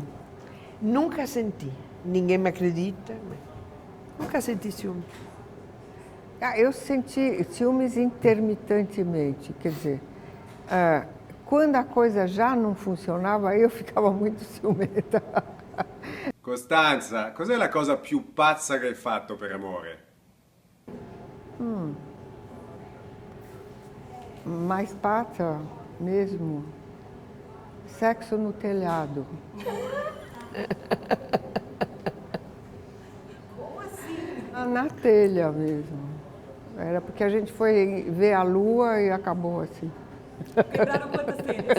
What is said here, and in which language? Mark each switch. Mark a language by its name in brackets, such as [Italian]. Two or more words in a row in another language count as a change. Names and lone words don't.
[Portuguese] Nunca senti. Ninguém me acredita, mas nunca senti ciúme. Eu senti ciúmes intermitentemente, quer dizer, quando a coisa já não funzionava, eu ficava muito ciumenta. [Italian] Costanza, cos'è la cosa più pazza che hai fatto per amore? [Portuguese] Mais pazza mesmo, sexo no telhado. Como assim? Na telha mesmo. Era porque a gente foi ver a lua e acabou assim. Quebraram quantas telhas?